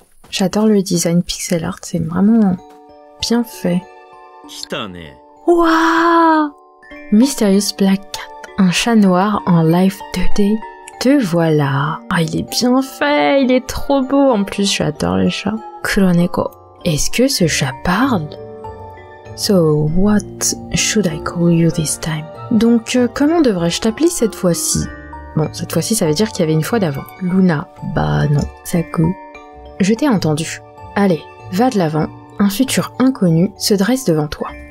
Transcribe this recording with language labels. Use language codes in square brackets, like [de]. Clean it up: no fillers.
[fr] J'adore le design pixel art, c'est vraiment bien fait. Waouh! Mysterious Black Cat, un chat noir en live 2D. Te voilà. Ah, il est bien fait, il est trop beau. En plus, j'adore les chats. Kuroneko. Est-ce que ce chat parle? [en] So, what should I call you this time? [fr] Donc, comment devrais-je t'appeler cette fois-ci? Bon, cette fois-ci, ça veut dire qu'il y avait une fois d'avant. Luna. Bah non. Saku. Je t'ai entendu. Allez, va de l'avant. Un futur inconnu se dresse devant toi.